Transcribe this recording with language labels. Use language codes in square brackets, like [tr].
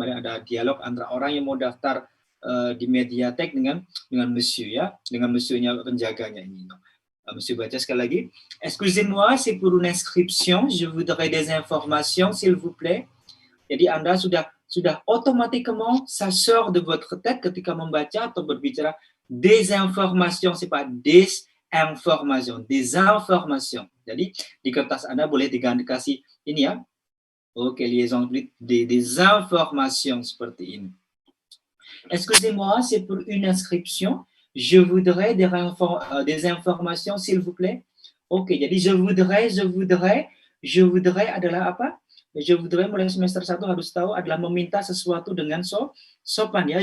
[id] Kemarin ada dialog antara orang yang mau daftar di mediathèque dengan monsieur ya, dengan monsieurnya, penjaganya ini. Monsieur baca sekali lagi. [fr] Excusez-moi, c'est pour une inscription, je voudrais des informations s'il vous plaît. [id] Jadi Anda sudah [fr] automatiquement, ça sort de votre tête [id] ketika membaca atau berbicara [fr] des informations, c'est pas des informations, des informations. [id] Jadi di kertas Anda boleh kasih ini ya. Oke, [fr] liaison des informations [id] seperti ini. [fr] Excusez-moi, c'est pour une inscription. Je voudrais des informations, s'il vous plaît. [id] Oke, jadi [fr] je voudrais [id] adalah apa? [fr] Je voudrais [id] mulai semester 1 harus tahu adalah meminta sesuatu dengan sopan ya.